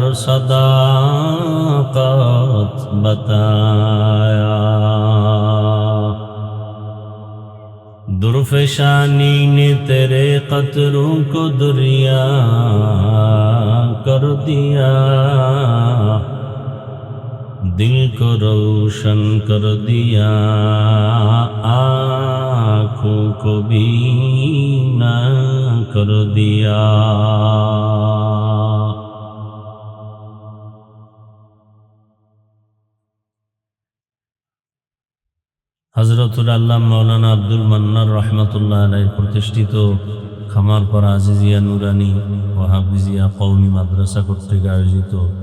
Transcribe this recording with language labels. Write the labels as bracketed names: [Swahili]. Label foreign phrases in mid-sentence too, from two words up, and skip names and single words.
[Urdu] صداقت بتایا درفشانی نے تیرے قطروں کو دریا کر دیا دل کو روشن کر دیا آنکھوں کو بینا کر دیا [Bangla] হযরতুল আল্লামা মাওলানা আব্দুল মান্নান রাহমাতুল্লাহ আলাইহি প্রতিষ্ঠিত খামারপাড়া আজিজিয়া নুরানি ও হাফিজিয়া কওমি মাদ্রাসা কর্তৃক আয়োজিত